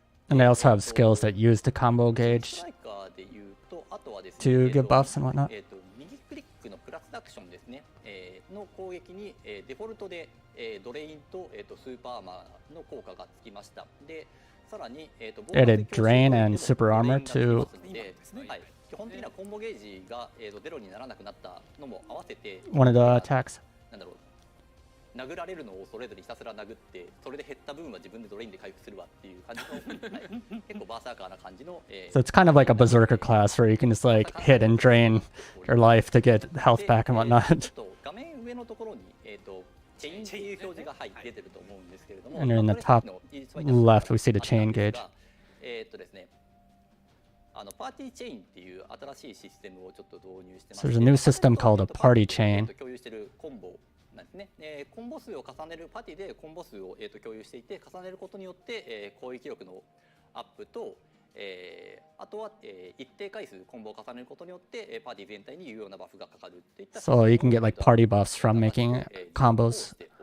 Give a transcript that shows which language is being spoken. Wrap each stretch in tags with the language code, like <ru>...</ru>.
<en>And they also have skills that use the combo gauge to give buffs and whatnot.</en> <ja>右クリックのプラスアクションですね、の攻撃に、デフォルトで、ドレインと、スーパーアーマーの効果がつきました。でさらに、</ja> <en>Added drain and super armor to</en> <ja>はい、基本的にはコンボゲージが、ゼロにならなくなったのも合わせて</ja> <en>one of the attacks.</en> <ja>なんだろう、殴られるのをそれぞれひたすら殴ってそれで減った分は自分でドレインで回復するわっていう感じの、はい、結構バーサーカーな感じの、</ja> <en>So it's kind of like a berserker class where you can just like hit and drain your life to get health back and whatnot.</en> <ja>画面上のところに、チェインっていう表示が、はい、出てると思うんですけれども、</ja> <en>And in the top left we see the chain gauge.</en> <ja>ですね、パーティーチェインっていう新しいシステムをちょっと導入してます。</ja> <en>So there's a new system called a party chain.</en> <ja>共有しているコンボなんですね。コンボ数を重ねるパーティーでコンボ数を、共有していて重ねることによって、攻撃力のアップと、あとは、一定回数コンボを重ねることによって、パーティー全体に有用なバフがかかるっていった。</ja> <en>So you can get like party buffs from making combos.</en>